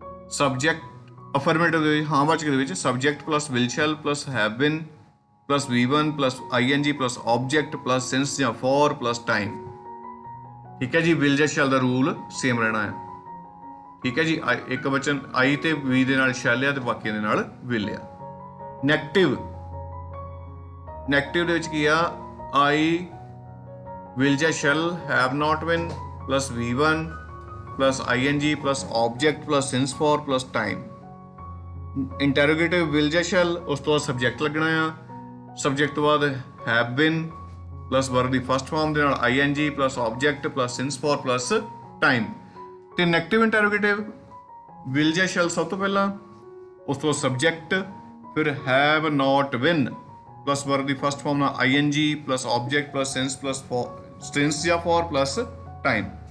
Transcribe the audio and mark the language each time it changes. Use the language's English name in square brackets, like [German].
[Punjabi] Subject affirmative ਦੇ ਵਿੱਚ, ਹਾਂ ਵਾਚਕ ਦੇ ਵਿੱਚ subject plus will shell plus have been plus V1 plus ING plus object plus since ਜਾਂ ਫॉर ਪਲੱਸ ਟਾਈਮ। ਠੀਕ ਹੈ ਜੀ, ਵਿਲ ਜਾਂ ਸ਼ੈਲ ਦਾ ਰੂਲ ਸੇਮ ਰਹਿਣਾ ਹੈ। ਠੀਕ ਹੈ ਜੀ, ਇੱਕ ਵਚਨ I ਤੇ V ਦੇ ਨਾਲ ਸ਼ੈਲ ਆ ਤੇ ਬਾਕੀਆਂ ਦੇ ਨਾਲ ਵਿਲ ਆ। ਨੈਗੇਟਿਵ ਦੇ ਵਿੱਚ ਕੀ ਆ? [English] I will ਜਾਂ shall have not been plus V1 plus ING plus object plus since for plus time। [Punjabi] Interrogative will ਜਾਂ shall, ਉਸ ਤੋਂ ਬਾਅਦ ਸਬਜੈਕਟ ਲੱਗਣਾ ਆ। ਸਬਜੈਕਟ ਤੋਂ ਬਾਅਦ [English] have been plus verb [Punjabi] ਦੀ first farm ਦੇ ਨਾਲ [English] ING plus object plus since for plus time। [Punjabi] ਤੇ ਨੈਗੇਟਿਵ ਇੰਟਰੋਗੇਟਿਵ will ਜਾਂ shall ਸਭ ਤੋਂ ਪਹਿਲਾਂ, ਉਸ ਤੋਂ ਬਾਅਦ ਸਬਜੈਕਟ, ਫਿਰ [English] have not been [Punjabi] plus verb ਦੀ first farm ਨਾਲ ING plus object plus since ਜਾਂ ਫॉर ਪਲੱਸ ਟਾਈਮ।